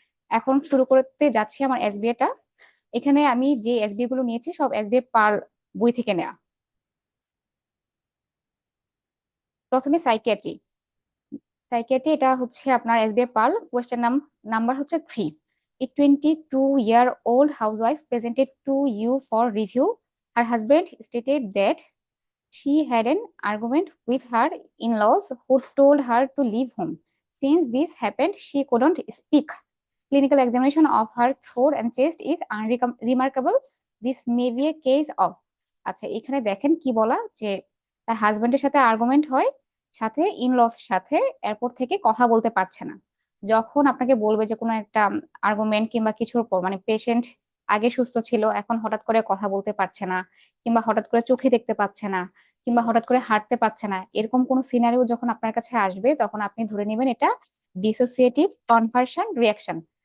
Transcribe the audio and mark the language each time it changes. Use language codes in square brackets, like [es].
[bn] এখন শুরু করতে যাচ্ছি আমার এসবিএ টা। এখানে আমি যে এসবিএ গুলো নিয়েছি সব এসবিএ পাল বই থেকে নেওয়া। প্রথমে সাইকিয়াট্রি। সাইকিয়াট্রি এটা হচ্ছে আপনার এসবিএ পাল, কোয়েশ্চেন নাম্বার হচ্ছে 3। [en] A 22-year-old housewife presented to you for review. Her husband stated that she had an argument with her in-laws who told her to leave home. Since this happened, she couldn't speak. Clinical examination of her throat and chest is unremarkable. This may be a case of। [bn] আচ্ছা, এখানে দেখেন কি বলা, যে তার হাজবেন্ডের সাথে argument হয়, সাথে ইনলস সাথে, এরপর থেকে কথা বলতে পারছে না। যখন আপনাকে বলবে যে কোনো একটা আর্গুমেন্ট কিংবা কিছুর পর, মানে পেশেন্ট আগে সুস্থ ছিল, এখন হঠাৎ করে কথা বলতে পারছে না, কিংবা হঠাৎ করে চোখে দেখতে পাচ্ছে না, কিংবা হঠাৎ করে হাঁটতে পারছে না, এরকম কোন সিনারিও যখন আপনার কাছে আসবে, তখন আপনি ধরে নেবেন এটা ডিসোসিয়েটিভ কনভার্সন রিয়াকশন।